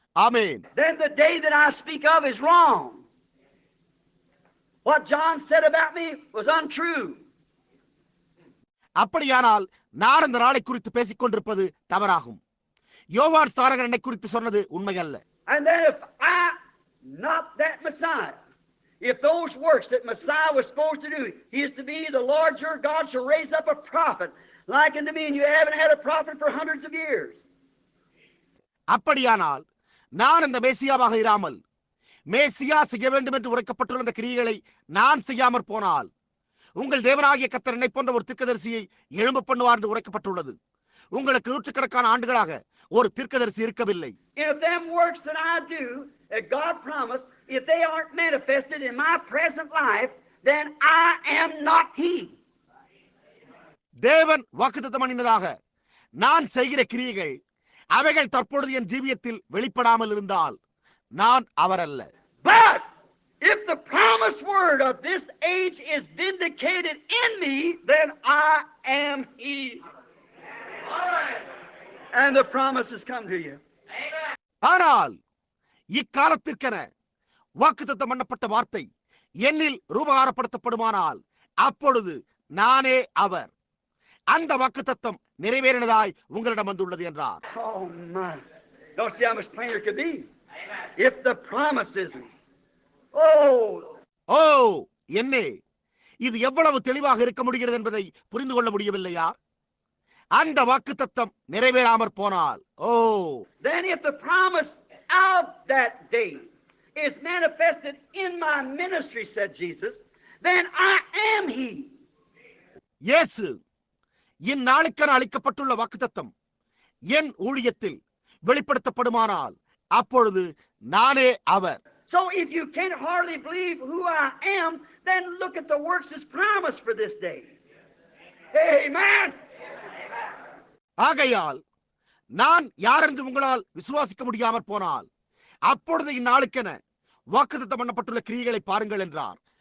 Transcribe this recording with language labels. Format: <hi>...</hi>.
<ta>Amen.</ta> <en>Then the day that I speak of is wrong. What John said about me was untrue.</en> <ta>அப்படியானால் நான் அந்த நாளை குறித்து பேசிக் கொண்டிருப்பது தவறாகும். யோவான் ஸ்நானகன் என்னை குறித்து சொன்னது உண்மையல்ல.</ta> <en>And then if I not that Messiah, if those works that Messiah was supposed to do, he is to be the Lord your God shall raise up a prophet like unto me, and you haven't had a prophet for hundreds of years.</en> <ta>அப்படியானால் நான் அந்த மேசியாவாக இராமல் மேசியா செய்ய வேண்டும் என்று உரைக்கப்பட்டுள்ள அந்த கிரியைகளை நான் செய்யாமற் போனால் உங்கள் தேவனாகிய கர்த்தர் என்னை போன்ற ஒரு தீர்க்கதரிசியை எழும்ப பண்ணுவார் என்று உரைக்கப்பட்டுள்ளது. உங்களுக்கு நூற்றுக்கணக்கான ஆண்டுகளாக ஒரு தீர்க்கதரிசி இருக்கவில்லை.</ta> <en>If them works that I do, that God promised, if they aren't manifested in my present life, then I am not he.</en> <ta>தேவன் வாக்குத்தத்தம் பண்ணினதாக நான் செய்கிற கிரியைகள் அவைகள் தற்பொழுது என் ஜீவியத்தில் வெளிப்படாமல் இருந்தால் நான் அவரல்ல.</ta> <en>But if the promised word of this age is vindicated in me, then I am he. And the promise has come to you.</en> <ta>ஆனால் இக்காலத்திற்கென வாக்குத்தத்தம் பண்ணப்பட்ட வார்த்தை என்னில் ரூபகாரப்படுத்தப்படுமானால் அப்பொழுது நானே அவர். அந்த வாக்குத்தத்தம் நிறைவேறினதாய் உங்களிடம் வந்துள்ளது என்றார்.</ta> <en>Oh my. Don't see how much plainer it could be. If the promise isn't. Oh.</en> <ta>என்னே, இது எவ்வளவு தெளிவாக இருக்க முடிகிறது என்பதை புரிந்து கொள்ள முடியவில்லையா? அந்த வாக்குத்தத்தம் நிறைவேறாமற் போனால்,</ta> <en>Then if the promise of that day is manifested in my ministry, said Jesus, then I am he.</en> <ta>இயேசு இந்நாளுக்கென அளிக்கப்பட்டுள்ள வாக்குத்தத்தம் என் ஊழியத்தில் வெளிப்படுத்தப்படுமானால் அப்பொழுது நானே அவர்.</ta> <en>So if you can't hardly believe who I am, then look at the works as promised for this day. Amen.</en> <ta>ஆகையால் நான் யார் என்று உங்களால் விசுவாசிக்க முடியாமற் போனால் அப்பொழுது இந்நாளுக்கென வாக்குத்தத்தம் பண்ணப்பட்டுள்ள கிரியைகளை பாருங்கள் என்றார்.</ta>